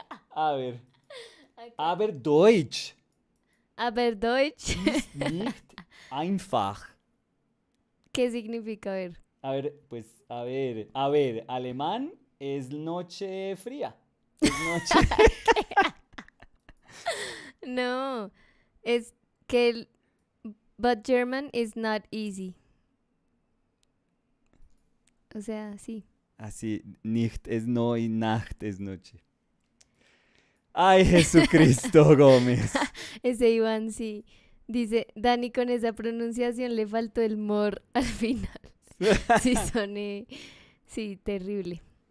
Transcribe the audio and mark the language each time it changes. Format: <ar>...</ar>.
<es>A ver. A ver, Deutsch. A ver, Deutsch.</es> <de>Ist nicht einfach.</de> <es>¿Qué significa? A ver. A ver, pues, a ver, alemán es noche fría. Es noche. No. Es que</es> <en>but German is not easy.</en> <es>O sea, sí. Así, nicht es no y Nacht es noche. Ay, Jesucristo Gómez. Ese Iván sí. Dice, Dani con esa pronunciación le faltó el mor al final. Sí, soné. Sí, terrible.</es>